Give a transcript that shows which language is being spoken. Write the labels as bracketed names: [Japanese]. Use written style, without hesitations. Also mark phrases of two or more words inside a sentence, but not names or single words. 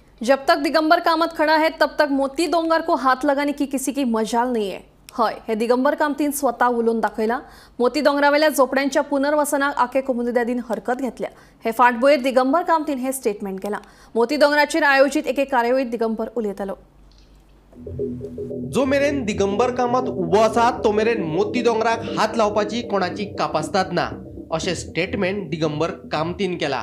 [Hindi] जब तक दिगंबर कामत खड़ा है तब तक मोती डोंगर को हाथ लगाने की किसी की मजाल नहीं है। [Konkani] हय, हे दिगंबर कामतीन स्वतः उलोवन दाखयला। मोती दोंगरावेल्या झोपड्यांच्या पुनर्वसनाक आखे कोमुनिदादीन हरकत घेतल्या। हे फाटभुंयेर दिगंबर कामतीन हे स्टेटमेंट केला। मोती दोंगराचेर आयोजित एके कार्यावळीत दिगंबर उलयतालो। जो मेरेन दिगंबर कामत उबो आसा तो मेरेन मोती दोंगराक हात लावपाची कोणाची कापासतात ना, अशें स्टेटमेंट दिगंबर कामतीन केला।